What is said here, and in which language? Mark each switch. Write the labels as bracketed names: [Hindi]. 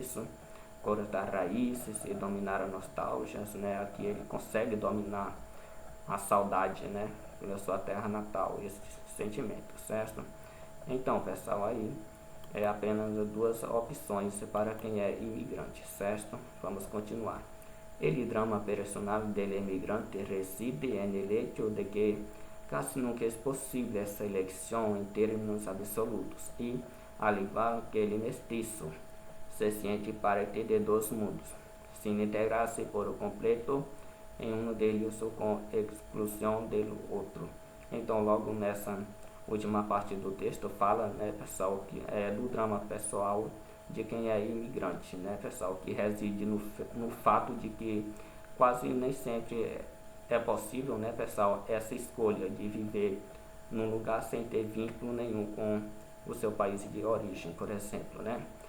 [Portuguese] Isso, cortar raízes e dominar a nostalgia, né? Aqui ele consegue dominar a saudade, né? Pela sua terra natal, esse sentimento, certo? Então, pessoal, aí é apenas duas opções para quem é imigrante, certo? Vamos continuar. [Spanish] El drama personal del emigrante reside en el hecho de que casi nunca es posible esa elección en términos absolutos y, al igual que el mestizo, se siente parte de dos mundos, sin integrarse por completo [Portuguese] em um deles ou com exclusão do outro. Então, logo nessa última parte do texto fala, né, pessoal, que é do drama pessoal de quem é imigrante, né, pessoal, que reside no fato de que quase nem sempre é possível, né, pessoal, essa escolha de viver num lugar sem ter vínculo nenhum com o seu país de origem, por exemplo, né.